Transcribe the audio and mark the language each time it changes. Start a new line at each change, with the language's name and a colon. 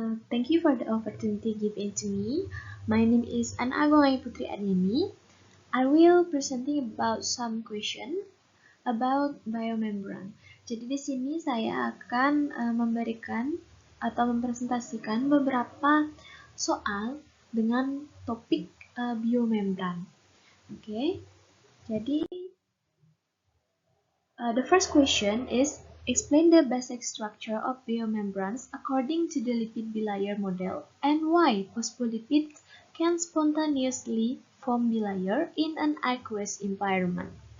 English: Thank you for the opportunity given to me. My name is Anna Agongai Putri Aryani. I will presenting about some question about biomembran.
Indonesian: Jadi di sini saya akan memberikan atau mempresentasikan beberapa soal dengan topik biomembran. Oke. Jadi
English: the first question is, explain the basic structure of biomembranes according to the lipid bilayer model and why phospholipids can spontaneously form bilayer in an aqueous environment.